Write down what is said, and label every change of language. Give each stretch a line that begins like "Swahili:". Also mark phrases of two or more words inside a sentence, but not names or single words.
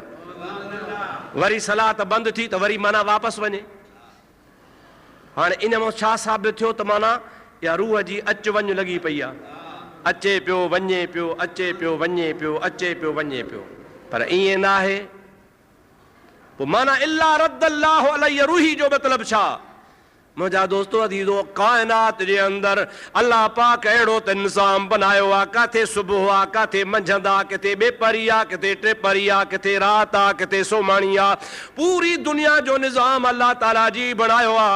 Sindhi: वरी सलात बंदि थी त वरी माना वापसि वञे। हाणे इन मां छा साबित थियो त माना या रूह जी अच वञ लॻी पई आहे, अचे पियो वञे पियो, अचे पियो वञे पियो, अचे पियो वञे पियो, पर ईअं न आहे। पोइ माना
Arabic: إلا رد الله علي روحي
Sindhi: जो मतिलबु छा? मुंहिंजा दोस्तो अदीज़ो, काइनात जे अंदरि अल्लाह पाक अहिड़ो त निज़ाम बनायो आहे, किथे सुबुह आहे, किथे मंझंदि आहे, किथे ॿेपरी आहे, किथे टिपरी आहे, किथे राति आहे, किथे सुम्हणी आहे। पूरी दुनिया जो निज़ाम अल्लाह ताला जी बणायो आहे।